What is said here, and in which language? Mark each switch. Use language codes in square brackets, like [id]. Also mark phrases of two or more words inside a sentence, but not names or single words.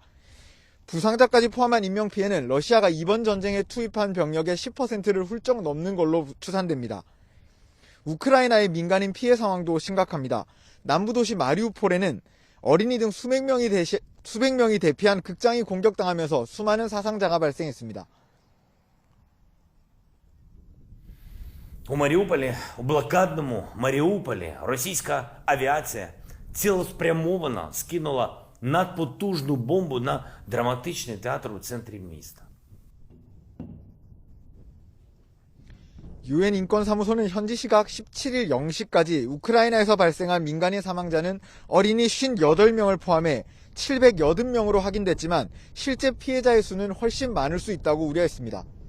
[ko] 부상자까지 포함한 인명피해는 러시아가 이번 전쟁에 투입한 병력의 10%를 훌쩍 넘는 걸로 추산됩니다. 우크라이나의 민간인 피해 상황도 심각합니다. 남부도시 마리우폴에는 어린이 등 수백 명이 대피한 극장이 공격당하면서 수많은 사상자가 발생했습니다. [uk] У Маріуполі, у блокадному Маріуполі, російська авіація цілеспрямовано скинула надпотужну бомбу на драматичний театр у центрі міста. [ko] 유엔 인권사무소는 현지 시각 17일 0시까지 우크라이나에서 발생한 민간인 사망자는 어린이 58명을 포함해 780명으로 확인됐지만 실제 피해자의 수는 훨씬 많을 수 있다고 우려했습니다.